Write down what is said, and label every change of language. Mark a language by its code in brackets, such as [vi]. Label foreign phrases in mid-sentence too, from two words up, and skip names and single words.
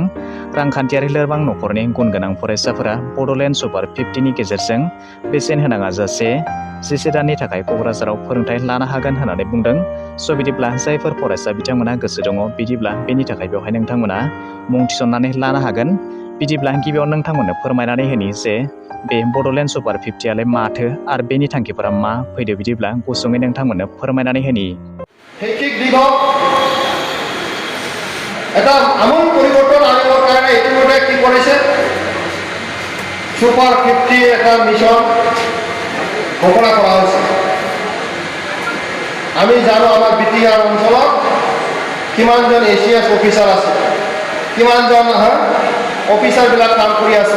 [brx] रांखान्थियारि लोरबां नखरनि गुन गोनां फरायसाफोरा बड'लेण्ड सुपार 50 नि गेजेरजों बेसेन होनाङा जासे 11 दाननि थाखाय क'क्राझाराव फोरोंथाय लानो हागोन होननानै बुंदों। बिदिब्ला जायफोर फरायसा बिथांमोना गोसो दङ बिदिब्ला बेनि थाखाय बेवहाय नोंथांमोना मुं थिसननानै लानो हागोन। बिदिब्ला गिबियाव नोंथांमोननो फोरमायनानै होनि जे बे बड'लेण्ड सुपार 50 आलाय माथो आरो बेनि थांखिफोरा मा फैदो बिदिब्ला गुसुङै नोंथांमोननो फोरमायनानै होनि। [as] শৈক্ষিক দিশত এটা আমূল পৰিৱৰ্তন আনিবৰ কাৰণে ইতিমধ্যে কি কৰিছে সুপাৰ 50 এটা মিছন ঘোষণা কৰা হৈছে। আমি জানো আমাৰ BTR অঞ্চলত কিমানজন ACS অফিচাৰ আছে, কিমানজন অফিচাৰবিলাক কাম কৰি আছে।